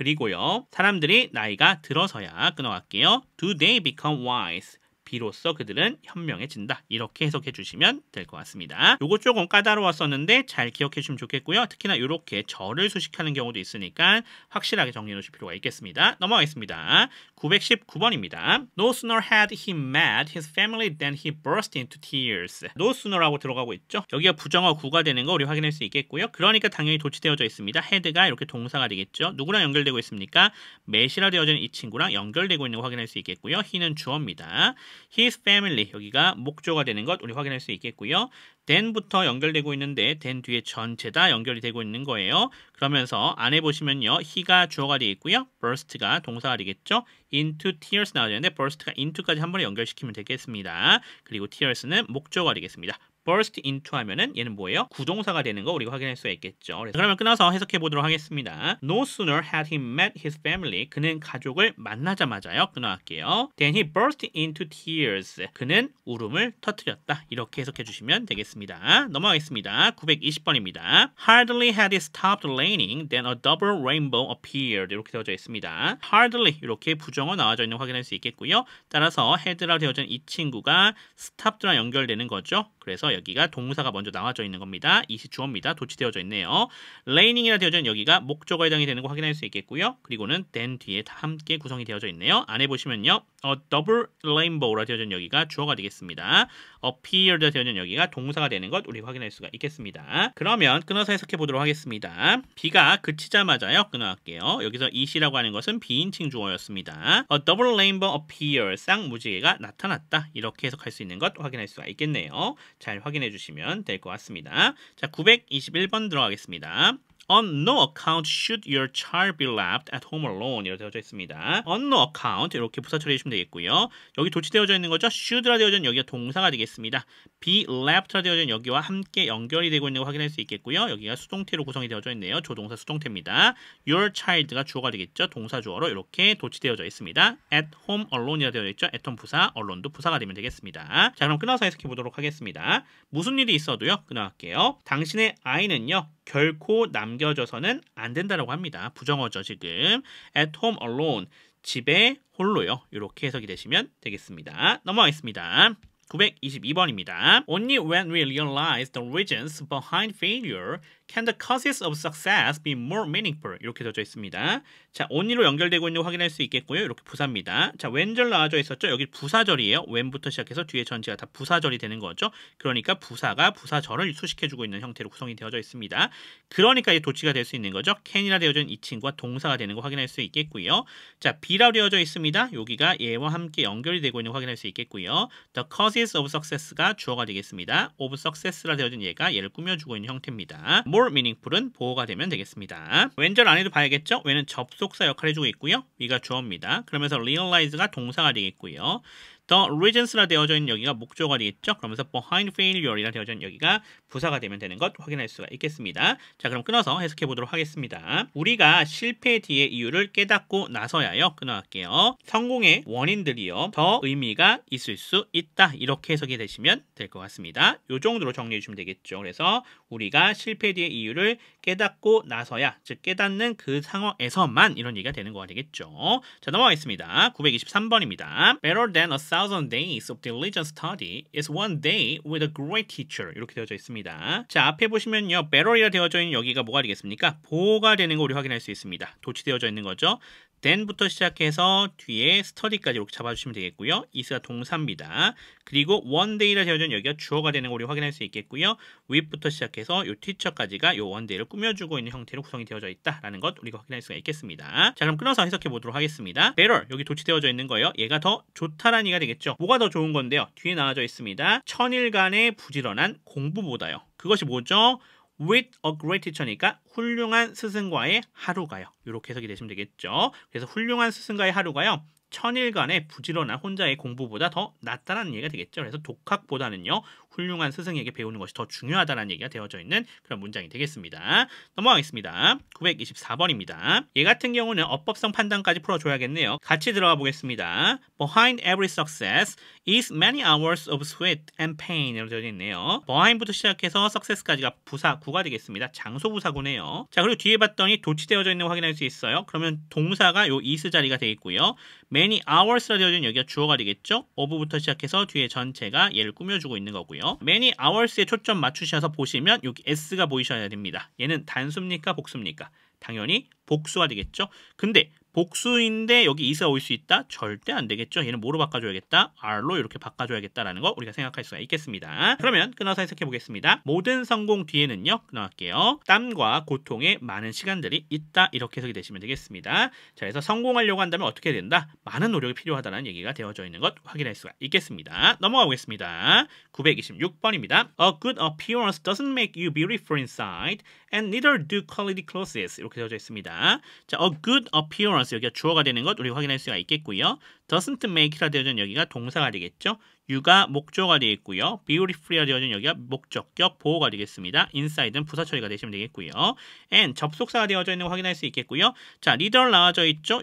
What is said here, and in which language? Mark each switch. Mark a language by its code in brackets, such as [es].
[ko] 그리고요 사람들이 나이가 들어서야 끊어갈게요. [en] Do they become wise? [ko] 비로소 그들은 현명해진다. 이렇게 해석해 주시면 될 것 같습니다. 요거 조금 까다로웠었는데 잘 기억해 주시면 좋겠고요. 특히나 이렇게 절을 수식하는 경우도 있으니까 확실하게 정리해 놓으실 필요가 있겠습니다. 넘어가겠습니다. 919번입니다. [en] No sooner had he met his family than he burst into tears. [ko] No sooner라고 들어가고 있죠. 여기가 부정어 구가 되는 거 우리 확인할 수 있겠고요. 그러니까 당연히 도치되어져 있습니다. had가 이렇게 동사가 되겠죠. 누구랑 연결되고 있습니까? met이라 되어지는 이 친구랑 연결되고 있는 거 확인할 수 있겠고요. he는 주어입니다. his family 여기가 목조가 되는 것 우리 확인할 수 있겠고요. then부터 연결되고 있는데 then 뒤에 전체 다 연결이 되고 있는 거예요. 그러면서 안에 보시면요. he가 주어가 되어 있고요. burst가 동사가 되겠죠. into tears 나와야 되는데 burst가 into까지 한 번에 연결시키면 되겠습니다. 그리고 tears는 목조가 되겠습니다. burst into 하면은 얘는 뭐예요? 구동사가 되는 거 우리가 확인할 수가 있겠죠. 그러면 끊어서 해석해 보도록 하겠습니다. [en] No sooner had he met his family. [ko] 그는 가족을 만나자마자요. 끊어갈게요. [en] Then he burst into tears. [ko] 그는 울음을 터뜨렸다. 이렇게 해석해 주시면 되겠습니다. 넘어가겠습니다. 920번입니다. [en] Hardly had it stopped raining, then a double rainbow appeared. [ko] 이렇게 되어져 있습니다. Hardly 이렇게 부정어 나와져 있는 거 확인할 수 있겠고요. 따라서 had라 되어져 있는 이 친구가 stopped랑 연결되는 거죠. 그래서 여기가 동사가 먼저 나와져 있는 겁니다. 이시 주어입니다. 도치되어져 있네요. raining이라 되어져 있는 여기가 목적어에 해당이 되는 거 확인할 수 있겠고요. 그리고는 then 뒤에 다 함께 구성이 되어져 있네요. 안에 보시면요. double rainbow라 되어져 있는 여기가 주어가 되겠습니다. appear라 되어져 있는 여기가 동사가 되는 것 우리 확인할 수가 있겠습니다. 그러면 끊어서 해석해 보도록 하겠습니다. 비가 그치자마자요. 끊어갈게요. 여기서 it이라고 하는 것은 비인칭 주어였습니다. [en] A double rainbow appeared. [ko] 쌍무지개가 나타났다. 이렇게 해석할 수 있는 것 확인할 수가 있겠네요. 잘 확인해 주시면 될 것 같습니다. 자, 921번 들어가겠습니다. [en] On no account should your child be left at home alone. [ko] 이렇게 되어져 있습니다. On no account 이렇게 부사 처리해 주시면 되겠고요. 여기 도치되어져 있는 거죠. should라 되어져 있는 여기가 동사가 되겠습니다. be left라 되어져 있는 여기와 함께 연결이 되고 있는 거 확인할 수 있겠고요. 여기가 수동태로 구성이 되어져 있네요. 조동사 수동태입니다. Your child가 주어가 되겠죠. 동사 주어로 이렇게 도치되어져 있습니다. [en] At home alone [ko] 이라 되어 있죠. at home 부사, alone도 부사가 되면 되겠습니다. 자, 그럼 끊어서 해석해 보도록 하겠습니다. 무슨 일이 있어도요. 끊어갈게요. 당신의 아이는요. 결코 남겨져서는 안 된다라고 합니다. 부정어죠, 지금. [en] At home alone. [ko] 집에 홀로요. 이렇게 해석이 되시면 되겠습니다. 넘어가겠습니다. 922번입니다. [en] Only when we realize the reasons behind failure Can the causes of success be more meaningful? [ko] 이렇게 되어져 있습니다. 자, only로 연결되고 있는 거 확인할 수 있겠고요. 이렇게 부사입니다. 자, when절 나와져 있었죠? 여기 부사절이에요. when부터 시작해서 뒤에 전체가 다 부사절이 되는 거죠. 그러니까 부사가 부사절을 수식해주고 있는 형태로 구성이 되어져 있습니다. 그러니까 이 도치가 될 수 있는 거죠. can이라 되어져 있는 이 친구가 동사가 되는 거 확인할 수 있겠고요. 자, be라고 되어져 있습니다. 여기가 얘와 함께 연결이 되고 있는 거 확인할 수 있겠고요. [en] The causes of success [ko] 가 주어가 되겠습니다. of success라 되어진 얘가 얘를 꾸며주고 있는 형태입니다. more meaningful은 보어가 되면 되겠습니다. when절 안에도 봐야겠죠? when은 접속사 역할을 해주고 있고요. 위가 주어입니다. 그러면서 realize가 동사가 되겠고요. The reasons라 되어져 있는 여기가 목적어가 되겠죠. 그러면서 behind failure이라 되어져 있는 여기가 부사가 되면 되는 것 확인할 수가 있겠습니다. 자, 그럼 끊어서 해석해 보도록 하겠습니다. 우리가 실패 뒤의 이유를 깨닫고 나서야요. 끊어갈게요. 성공의 원인들이요. 더 의미가 있을 수 있다. 이렇게 해석이 되시면 될 것 같습니다. 이 정도로 정리해 주시면 되겠죠. 그래서 우리가 실패 뒤의 이유를 깨닫고 나서야, 즉 깨닫는 그 상황에서만 이런 얘기가 되는 거가 되겠죠. 자, 넘어가겠습니다. 923번입니다. [en] Better than a thousand days of diligent study is one day with a great teacher. [ko] 이렇게 되어져 있습니다. 자, 앞에 보시면요. better이라 되어져 있는 여기가 뭐가 되겠습니까? 보호가 되는 거 우리 확인할 수 있습니다. 도치되어져 있는 거죠. then부터 시작해서 뒤에 study까지 이렇게 잡아주시면 되겠고요. is가 동사입니다. 그리고 one day라 되어져 있는 여기가 주어가 되는 거 우리 확인할 수 있겠고요. with부터 시작해서 요 teacher까지가 요 one day를 꾸며주고 있는 형태로 구성이 되어져 있다라는 것 우리가 확인할 수가 있겠습니다. 자, 그럼 끊어서 해석해 보도록 하겠습니다. better, 여기 도치되어져 있는 거예요. 얘가 더 좋다라는 얘기가 되겠죠. 뭐가 더 좋은 건데요? 뒤에 나와져 있습니다. 천일간의 부지런한 공부보다요. 그것이 뭐죠? [en] with a great teacher [ko] 니까 훌륭한 스승과의 하루가요. 이렇게 해석이 되시면 되겠죠. 그래서 훌륭한 스승과의 하루가요. 천일간의 부지런한 혼자의 공부보다 더 낫다라는 얘기가 되겠죠. 그래서 독학보다는요. 훌륭한 스승에게 배우는 것이 더 중요하다는 얘기가 되어져 있는 그런 문장이 되겠습니다. 넘어가겠습니다. 924번입니다. 얘 같은 경우는 어법성 판단까지 풀어줘야겠네요. 같이 들어가 보겠습니다. [en] Behind every success is many hours of sweat and pain [ko] 이라고 되어 있네요. behind부터 시작해서 success까지가 부사구가 되겠습니다. 장소부사구네요. 자, 그리고 뒤에 봤더니 도치되어져 있는 거 확인할 수 있어요. 그러면 동사가 요 is 자리가 되겠고요. many hours라 되어진 여기가 주어가 되겠죠. of부터 시작해서 뒤에 전체가 얘를 꾸며주고 있는 거고요. many hours에 초점 맞추셔서 보시면 여기 s가 보이셔야 됩니다. 얘는 단수입니까? 복수입니까? 당연히 복수가 되겠죠. 근데 복수인데 여기 is가 올 수 있다? 절대 안 되겠죠. 얘는 뭐로 바꿔줘야겠다? r로 이렇게 바꿔줘야겠다라는 거 우리가 생각할 수가 있겠습니다. 그러면 끊어서 해석해 보겠습니다. 모든 성공 뒤에는요. 끊어갈게요. 땀과 고통의 많은 시간들이 있다. 이렇게 해석이 되시면 되겠습니다. 자, 그래서 성공하려고 한다면 어떻게 된다? 많은 노력이 필요하다는 얘기가 되어져 있는 것 확인할 수가 있겠습니다. 넘어가 보겠습니다. 926번입니다. [en] A good appearance doesn't make you beautiful inside and neither do quality clothes. [ko] 이렇게 되어져 있습니다. 자, a good appearance 여기가 주어가 되는 것 우리가 확인할 수가 있겠고요. doesn't make라 되어진 여기가 동사가 되겠죠. you가 목적어가 되겠고요. beautiful이라 되어진 여기가 목적격 보호가 되겠습니다. inside는 부사 처리가 되시면 되겠고요. and 접속사가 되어져 있는 거 확인할 수 있겠고요. 자, neither 나와져 있죠.